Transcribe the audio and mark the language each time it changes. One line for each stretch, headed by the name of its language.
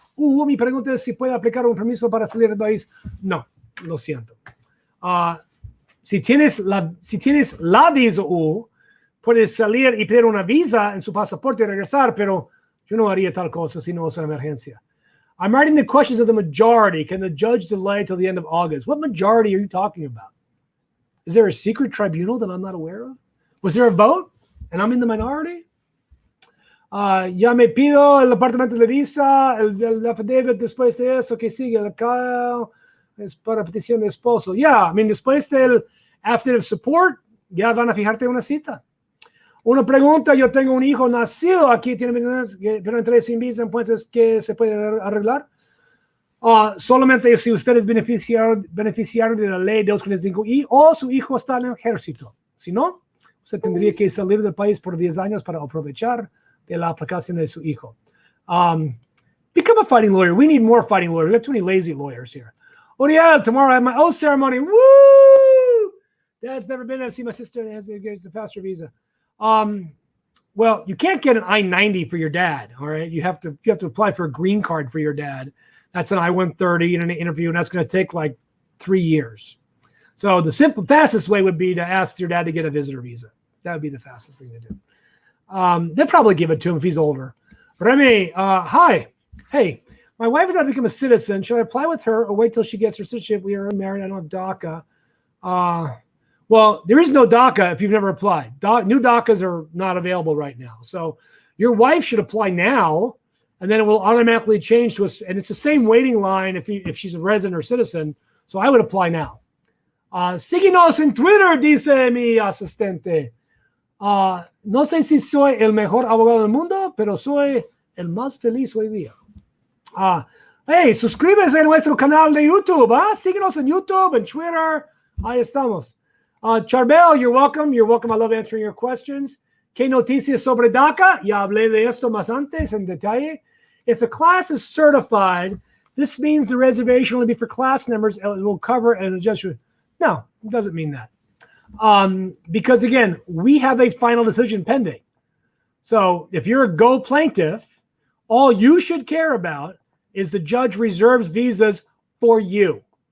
Spanish: Mi pregunta es si puede aplicar un permiso para salir del país. No, lo siento. Si tienes la visa puedes salir y pedir una visa en su pasaporte y regresar, pero yo no haría tal cosa si no es una emergencia.
English: I'm writing the questions of the majority. Can the judge delay till the end of August? What majority are you talking about? Is there a secret tribunal that I'm not aware of? Was there a vote and I'm in the minority?
Spanish: Ya me pido el apartamento de visa, el affidavit después de eso, que sigue acá es para petición de esposo.
English: I mean,
Spanish: después del affidavit of support, ya van a fijarte una cita. Una pregunta, yo tengo un hijo nacido aquí, tiene 21 años, pero entré sin visa, entonces, ¿qué se puede arreglar? Solamente si usted es beneficiario de la ley 245 o su hijo está en el ejército. Si no, usted tendría que salir del país por 10 años para aprovechar de la aplicación de su hijo.
English: Become a fighting lawyer. We need more fighting lawyers. We have too many lazy lawyers here. Oriel, tomorrow I have my oath ceremony. Woo! Dad's never been there to see my sister and has to get the pastor visa. Well, you can't get an I-90 for your dad. All right, you have to apply for a green card for your dad. That's an I-130 in an interview, and that's going to take like 3 years. So the fastest way would be to ask your dad to get a visitor visa. That would be the fastest thing to do. They'll probably give it to him if he's older. Remy, hi. Hey, My wife is about to become a citizen. Should I apply with her or wait till she gets her citizenship? We are married. I don't have DACA. Well, there is no DACA if you've never applied. New DACAs are not available right now. So your wife should apply now, and then it will automatically change to us. And it's the same waiting line if she's a resident or citizen. So I would apply now.
Spanish: Síguenos en Twitter, dice mi asistente. No sé si soy el mejor abogado del mundo, pero soy el más feliz hoy día. Hey, suscríbete a nuestro canal de YouTube. Síguenos en YouTube
English: and Twitter.
Spanish: Ahí estamos. Charbel,
English: you're welcome. You're welcome. I love answering your questions.
Spanish: ¿Qué noticias sobre DACA? Ya hablé de esto más antes en detalle.
English: If a class is certified, this means the reservation will be for class members. It will cover an adjustment. No, it doesn't mean that. Because again, we have a final decision pending. So if you're a Go plaintiff, all you should care about is the judge reserves visas for you.